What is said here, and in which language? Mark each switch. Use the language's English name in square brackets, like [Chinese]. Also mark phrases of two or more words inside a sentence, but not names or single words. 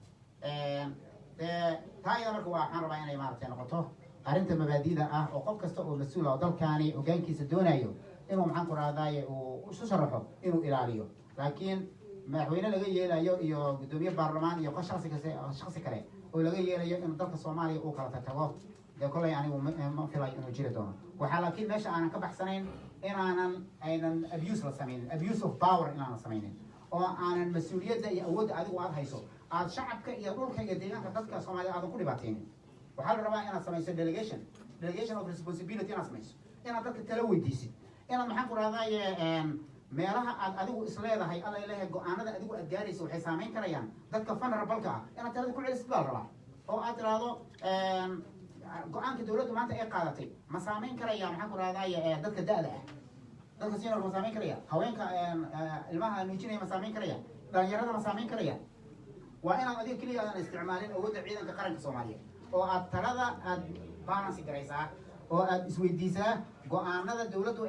[Somali] wey taa iyada marka waxaan rabaa inay maaragtay noqoto arrinta mabaadida ah oo qof kasta oo mas-uul oo dalkaani hogaankiisa doonayo inuu maxaan ku rahdaye uu isu sharaxo inuu ilaaliyo laakiin madaxweyne laga yeelayo iyo guddoomiye baarlamaan iyo shaksi kale oo laga yeelayo inuu dalka soomaaliya uu kala tago dee kollay anigu ma filayo inuu jiri doono waxaa laakiin meesha aanan ka baxsanayn aynan abuse la samaynin [English] abuse of power [Somali] inaanan samaynin oo aanan mas-uuliyadda iyo awoodda adigu aad hayso aad shacabka iyo dhulka iyo deegaanka dadka soomaaliya aadan ku dhibaateynin waxaa la rabaa inaad samayso [English] delegation of responsibility [Somali] inaad samayso inaad dadka tala weydiisid inaad maxaan ku rahdaye meelaha aad adigu isleedahay alla ilahay go-aanada adigu aad gaaraysa waxay saameyn karayaan dadka vulnerableka ah inaad talada ku celisid baa la rabaa oo aad tiraahdo go-aanka dawladdu maanta ay qaadatay ma saameyn karaya maxaan ku rahdaye dadka da-da ah dadka senior ma saameyn karaya haweenka ilmaha nuujinaya ma saameyn karaya dhalinyarada ma saameyn karaya waa inaad adiga keliya aadan isticmaalin awoodda ciidanka qaranka soomaaliya oo aad talada aad balance garaysaa oo aad isweydiisaa go-aanada dawladdu